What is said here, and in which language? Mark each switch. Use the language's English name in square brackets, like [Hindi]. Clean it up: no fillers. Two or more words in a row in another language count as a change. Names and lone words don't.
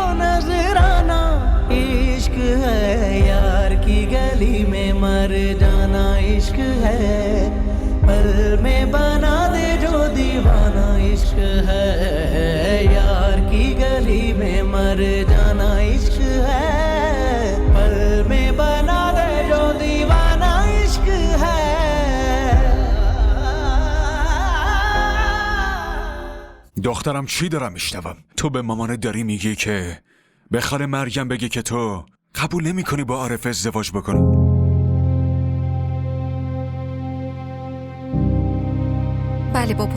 [Hindi] नजराना इश्क है यार की गली में मर जाना इश्क है पल में बना दे जो दीवाना इश्क है यार की गली में मर जाना इश्क है बना दे जो दीवाना इश्क है [Persian] دخترم چی دارم میشنوم؟ تو به مامان داری میگی که به خاله مریم بگی که تو قبول نمی کنی با عارف ازدواج بکنی؟ بله بابا.